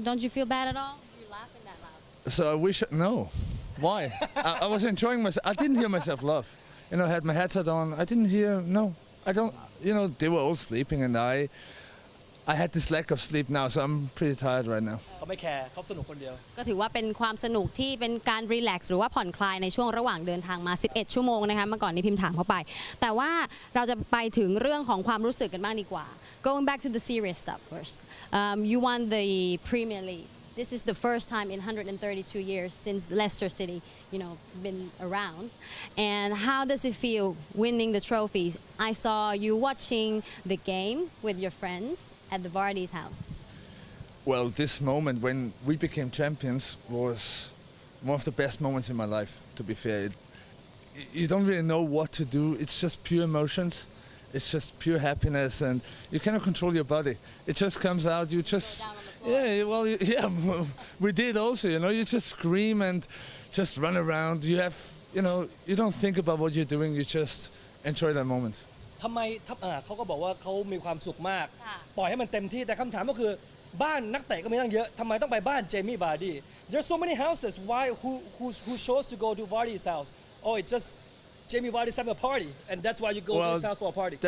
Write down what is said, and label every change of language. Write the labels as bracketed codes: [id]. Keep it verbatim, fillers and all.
[en] Don't you feel bad at all? You laughing that loud. So I wish no. Why? I, I was enjoying myself. I didn't hear myself laugh. You know, I had my headset on. I didn't hear. No, I don't. You know, they were all sleeping, and I. I had this lack of sleep now, so I'm pretty tired right now. [th] เขาไม่แคร์เขาสนุกคนเดียว ก็ถือว่าเป็นความสนุกที่เป็นการรีแลกซ์หรือว่าผ่อนคลายในช่วงระหว่างเดินทางมาสิบเอ็ดชั่วโมงนะคะเมื่อก่อนนี้พิมพ์ถามเขาไปแต่ว่าเราจะไปถึงเรื่องของความรู้สึกกันบ้างดีกว่า [en] Going back to the serious stuff first. Um, you won the Premier League. This is the first time in one hundred thirty-two years since Leicester City, you know, been around. And how does it feel winning the trophies? I saw you watching the game with your friends. At the Vardy's house. Well, this moment when we became champions was one of the best moments in my life, to be fair. It, you don't really know what to do. It's just pure emotions. It's just pure happiness, and you cannot control your body. It just comes out. You just, yeah, well, you, yeah, we did also, you know, you just scream and just run around. You have, you know, you don't think about what you're doing. You just enjoy that moment. [th] ทำไมเขาก็บอกว่าเขามีความสุขมากปล่อยให้มันเต็มที่แต่คำถามก็คือบ้านนักเตะก็มีตั้งเยอะทำไมต้องไปบ้านเจมี่บาร์ดี้ [en] There's so many houses why who who who chose to go to Vardy's house Oh it's just Jamie Vardy's having a party [th] and that's why you go well, to his house for a party